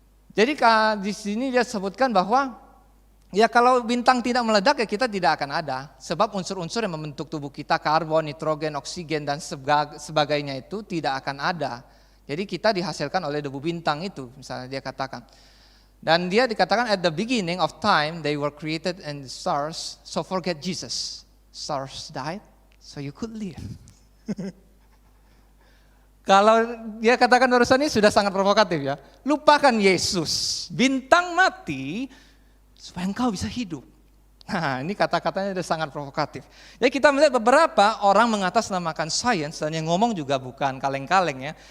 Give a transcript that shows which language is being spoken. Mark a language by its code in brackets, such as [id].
[id] Jadi di sini dia sebutkan bahwa ya kalau bintang tidak meledak ya kita tidak akan ada. Sebab unsur-unsur yang membentuk tubuh kita, karbon, nitrogen, oksigen dan sebagainya itu tidak akan ada. Jadi kita dihasilkan oleh debu bintang itu, misalnya dia katakan. Dan dia dikatakan [en] at the beginning of time they were created in the stars, so forget Jesus. Stars died, so you could live. [id] Kalau dia katakan barusan ini sudah sangat provokatif ya. Lupakan Yesus, bintang mati supaya engkau bisa hidup. Nah ini kata-katanya sudah sangat provokatif. Jadi kita melihat beberapa orang mengatasnamakan sains dan yang ngomong juga bukan kaleng-kaleng ya.